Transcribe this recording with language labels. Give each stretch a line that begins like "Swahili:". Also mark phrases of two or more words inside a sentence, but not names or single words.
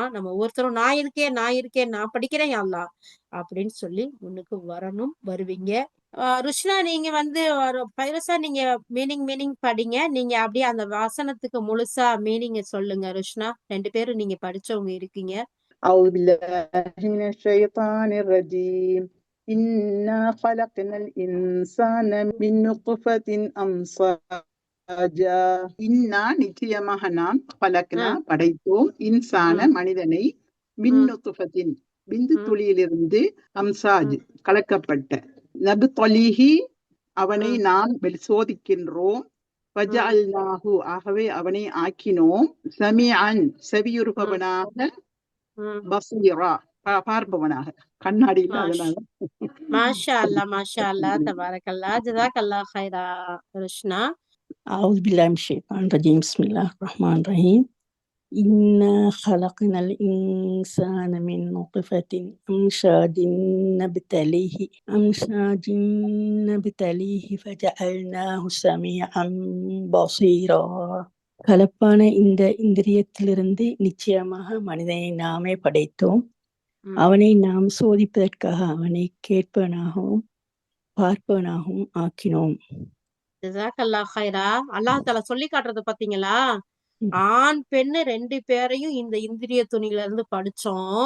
Tamil: நம்ம ஒவ்வொருத்தரும் நான் இருக்கேன் நான் படிக்கிறேன்
Arabic: يا الله
Tamil: அப்படின்னு சொல்லி முன்னுக்கு வரணும், வருவீங்க. ருஷ்னா நீங்க பைரசா நீங்க மீனிங் படிங்க. நீங்க அப்படியே அந்த வசனத்துக்கு முழுசா மீனிங்க சொல்லுங்க. ருஷ்னா 2 பேரும் நீங்க படிச்சவங்க இருக்கீங்க.
Arabic: أعوذ بالله من الشيطان الرجيم إنا خلقنا الإنسان من نطفة أمشاجا إنا
Tamil: நிச்சயமாக நாம் خلقنا படைத்தோம் இன்சான மனிதனை
Arabic: من نطفة
Tamil: விந்து துளியிலிருந்து அம்சாஜ் கலக்கப்பட்ட நபுதலீஹி அவனை நாம் சோதிக்கின்றோம் ஃபஜஅல்நாஹு ஆகவே அவனை ஆக்கினோம் சமீஅன் செவியுறுபவனாக பஸீரா பார்ப்பவனாக கண்ணாடியில். அதனால
Arabic: ما شاء الله ما شاء الله تبارك الله جزاك الله خيرا. ருஷ்னா أعوذ بالله من الشيطان الرجيم بسم الله الرحمن الرحيم إنا خلقنا الإنسان من نطفة أمشاج نبتليه فجعلناه سميعا بصيرا.
Tamil: கலப்பான இந்த இந்திரியத்திலிருந்து நிச்சயமாக மனிதனை நாமே படைத்தோம், அவனை நாம் சோதிப்பதற்காக அவனை கேட்பவனாகவும் பார்ப்பவனாகவும் ஆக்கினோம்.
Arabic: جزاك الله خيرا. الله تعالى
Tamil: சொல்லி காட்டுறது பாத்தீங்களா? ஆண் பெண்ணு 2 பேரையும் இந்த இந்திரிய துணியில இருந்து படிச்சோம்.